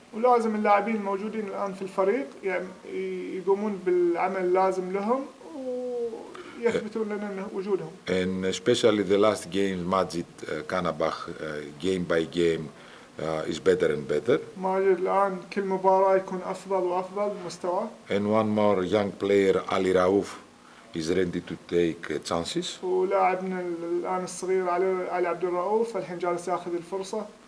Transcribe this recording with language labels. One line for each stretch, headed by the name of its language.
Arabic: ولازم اللاعبين الموجودين الآن في الفريق يعني يقومون بالعمل اللازم لهم ويثبتون لنا وجودهم.
English: And especially the last game, Majid Kanabach, game by game, is better and better.
Arabic: ماجد الآن كل مباراة يكون أفضل وأفضل مستواه.
English: And one more young player, Ali Raouf, is ready to take chances.
Arabic: ولاعبنا الآن الصغير علي عبد الرؤوف الحين جالس ياخذ الفرصة.